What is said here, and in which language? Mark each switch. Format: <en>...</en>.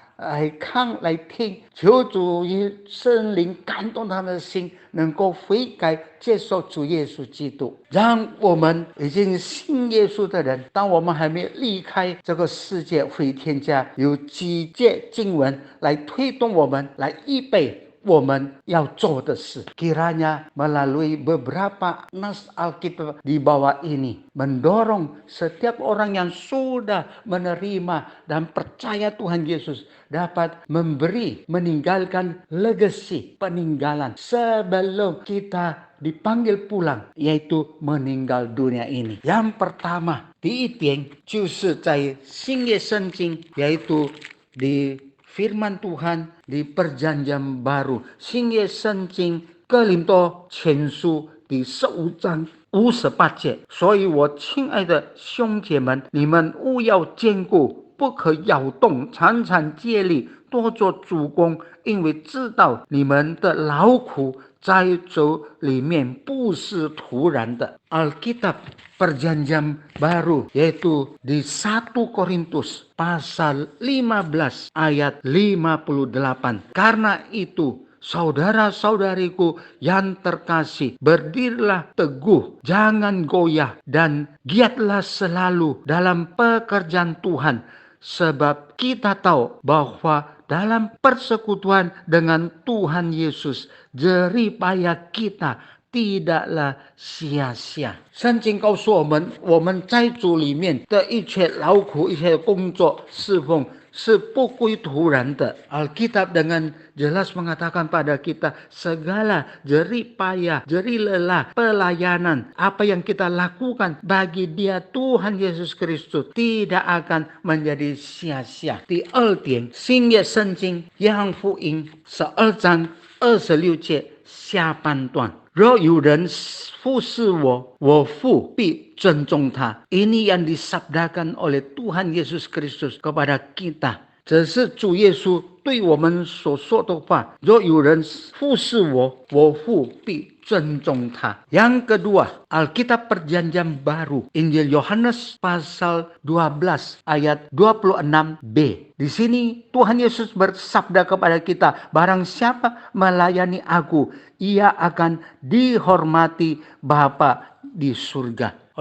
<zh>来看来听，求主与圣灵感动他们的心，能够悔改接受主耶稣基督。让我们已经信耶稣的人，当我们还没有离开这个世界回天家，有几节经文来推动我们，来预备我们要做的事.</zh> <id>Kiranya melalui beberapa nas Alkitab di bawah ini mendorong setiap orang yang sudah menerima dan percaya Tuhan Yesus dapat meninggalkan legacy peninggalan sebelum kita dipanggil pulang, yaitu meninggal dunia ini.</id> <zh>Yang pertama, 第一点就是在新约圣经， yaitu di firman Tuhan di perjanjian baru，新约圣经哥林多前书第15章58节。所以我亲爱的兄姐们，你们务要坚固，不可摇动，常常竭力，多做主工，因为知道你们的劳苦在主里面不是突然的。</zh> <id>Alkitab Perjanjian Baru, yaitu di 1 Korintus pasal 15 ayat 58. Karena itu, saudara-saudariku yang terkasih, berdirilah teguh, jangan goyah, dan giatlah selalu dalam pekerjaan Tuhan. Sebab kita tahu bahwa dalam persekutuan dengan Tuhan Yesus, jerih payah kita tidaklah sia-sia。</id> <zh>圣经告诉我们，我们在主里面的一切劳苦、一切工作、侍奉是不归突然的。</zh> <id>Alkitab dengan jelas mengatakan pada kita segala jerih payah, jerih lelah, pelayanan, apa yang kita lakukan bagi Dia Tuhan Yesus Kristus tidak akan menjadi sia-sia。</id> <zh>第二点，新约圣经约翰福音12章26节下半段。若有人服侍我，我父必尊重他。</zh> <id>Ini yang disabdakan oleh Tuhan Yesus Kristus kepada kita。</id> <zh>这是主耶稣对我们所说的话。若有人服侍我，我父必尊重他。</zh> <id>Yang kedua, Alkitab Perjanjian Baru, Injil Yohanes pasal 12 ayat 26b. Di sini Tuhan Yesus bersabda kepada kita, barang siapa melayani aku, ia akan dihormati Bapa di surga.</id>